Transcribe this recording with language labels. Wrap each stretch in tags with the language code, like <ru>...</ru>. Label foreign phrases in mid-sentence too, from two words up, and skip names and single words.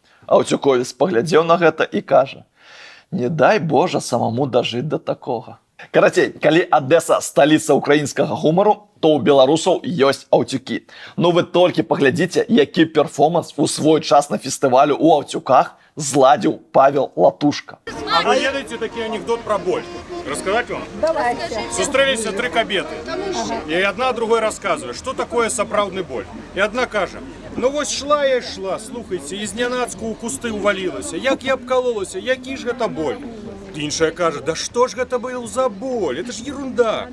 <be>Аўцюковец паглядзеў на гэта і кажа: «Не дай Божа самому дажыць да такога». Карацей, калі Адэса сталіца украінскага гумару, то ў беларусаў ёсць Аўцюкі. Ну вы толькі паглядзіце, які перформанс у свой час на фестывалю ў Аўцюках зладзіў Павел Латушка. А вы ведаеце такі анекдот пра боль?</be> <ru>Рассказать вам? Давайте.</ru> <be>Сустрэліся тры кабеты. І адна другой расказвае, што такое сапраўдны боль. І адна кажа: Ну вось шла я шла, слухайте, из нянацку у кусты увалілася. Як я обкололася, які ж гэта боль? Іншая кажа, да што ж гэта был за боль?</be> <ru>Это ж ерунда.</ru>